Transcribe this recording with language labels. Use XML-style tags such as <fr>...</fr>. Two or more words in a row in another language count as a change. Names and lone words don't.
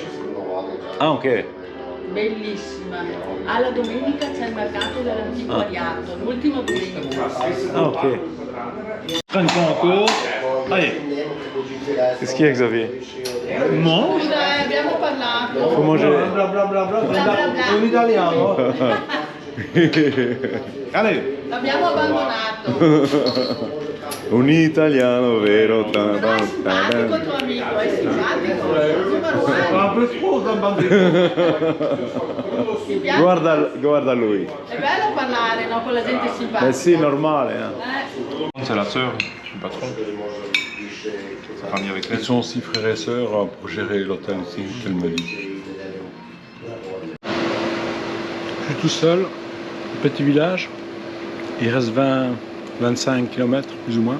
<it>Ah, ok. Bellissima. Alla domenica c'è il mercato dell'antiquariato, l'ultimo domenica.</it> <fr>Ah, ok. Prends une fois encore. Allez. Qu'est-ce qu'il y a, Xavier? Mange.</fr> <it>Abbiamo parlato.</it> <fr>Faut manger. Bla bla bla bla. Bla bla bla.</fr> <it>Un italiano. Allez. L'abbiamo abbandonato. Un italiano vero. Però è simpatico tuo amico, è simpatico. Numero</it> <fr>Un</fr> <it>uno.</it> <fr>peu trop,</fr> <it>un bambino. Ti piace? Guarda lui. È bello parlare, no? Con la gente simpatica. Eh sì, normale. Hein. Eh.</it> <fr>C'est la sœur du patron. Sa famille avec elle. Ils sont aussi frères et sœurs pour gérer l'hôtel ici, qu'elle me dit. Je suis tout seul, petit village. Il reste 25 km plus ou moins.</fr>